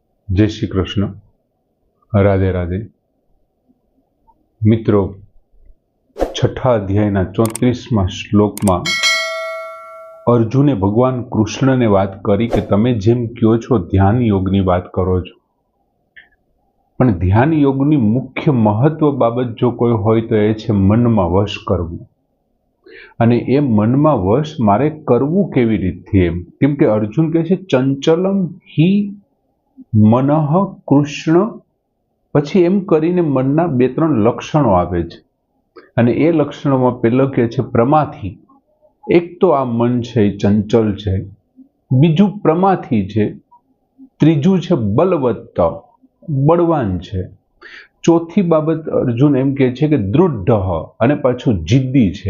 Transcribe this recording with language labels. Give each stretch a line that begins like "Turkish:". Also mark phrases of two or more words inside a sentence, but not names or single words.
Gujarati: જય શ્રી કૃષ્ણ। રાધે રાધે। મિત્રો, છઠા અધ્યાયના 34 શ્લોકમાં અર્જુને ભગવાન કૃષ્ણને વાત કરી કે તમે જેમ કહો છો ધ્યાન યોગની વાત કરો છો, પણ ધ્યાન યોગની મુખ્ય મહત્વ બાબત જો કોઈ હોય તો એ છે મનમા વશ કરવું। અને એ મનમા વશ મારે કરવું કેવી રીતથી એમ, કેમ કે અર્જુન કહે છે
Sanskrit: चंचलम ही मनः कृष्ण,
Gujarati: પછી એમ કરીને મનના બે ત્રણ લક્ષણો આવે છે અને એ લક્ષણોમાં પહેલો કહે છે પ્રમાથી। એક તો આ મન છે ચંચળ છે, બીજું પ્રમાથી છે, ત્રીજું છે બલવત્ત બળવાન છે, ચોથી બાબત અર્જુન એમ કહે છે કે દૃઢ અને પાછું જિદ્દી છે।